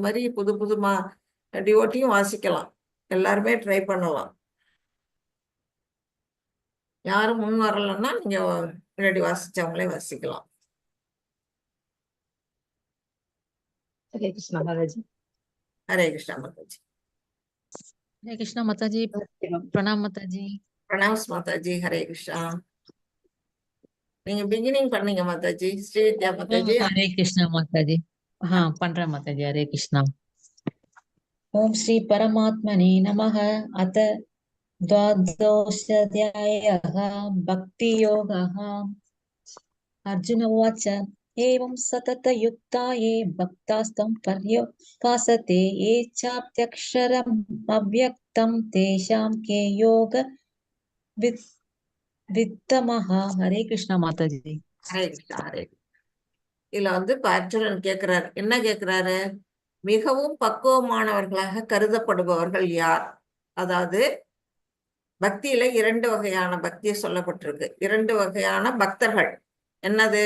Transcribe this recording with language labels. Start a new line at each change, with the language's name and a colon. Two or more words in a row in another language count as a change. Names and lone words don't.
Tamil: அது மாதிரி புது டிவோட்டியும் வாசிக்கலாம், எல்லாருமே ட்ரை பண்ணலாம். யாரும் முன் வரலன்னா நீங்க முன்னாடி வாசிச்சவங்களே வாசிக்கலாம். ஹரே கிருஷ்ணா மாதாஜி. ஹரே கிருஷ்ணா மாதாஜி.
Hindi: हरे कृष्णा माता जी, प्रणाम माता जी।
Tamil: பிரணாம்ஸ் மாதாஜி. ஹரே கிருஷ்ணா. நீங்க பிகினிங் பண்ணீங்க மாதாஜி. ஸ்ரீவித்யா மாதாஜி.
Hindi: हरे कृष्णा माता जी। हाँ पंद्रह माता जी। हरे कृष्णा।
Sanskrit: ओम श्री परमात्मने नमः। अथ द्वादशोऽध्यायः भक्ति योगः। अर्जुन उवाच एवं सततयुक्ता ये भक्तास्तं पर्युपासते ये चाप्यक्षरम् अव्यक्तं तेषां के योग वित्तमः।
Hindi: हरे कृष्णा माता जी।
Tamil: ஹரே கிருஷ்ணா. ஹரே கிருஷ்ணா. இதுல வந்து இப்ப அர்ஜுனன் கேட்கிறாரு, என்ன கேட்கிறாரு? மிகவும் பக்குவமானவர்களாக கருதப்படுபவர்கள் யார்? அதாவது பக்தியில 2 வகையான பக்தியை சொல்லப்பட்டிருக்கு. 2 வகையான பக்தர்கள். என்னது?